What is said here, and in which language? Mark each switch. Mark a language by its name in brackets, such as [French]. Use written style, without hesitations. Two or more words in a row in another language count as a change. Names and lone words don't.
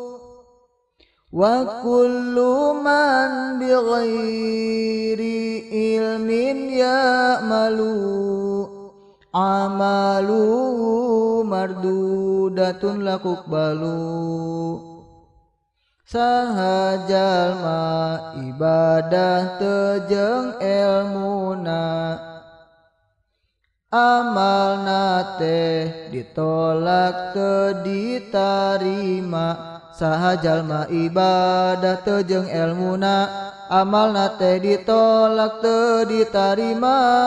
[Arabic] وكل من بغير علم يعمل عمله مردودة لا تقبل. [Sundanese] Saha jalma ibadah teu jeung elmuna amalna teh ditolak teu ditarima. Saha jalma ibadah teu jeung elmuna amalna teh ditolak teu ditarima.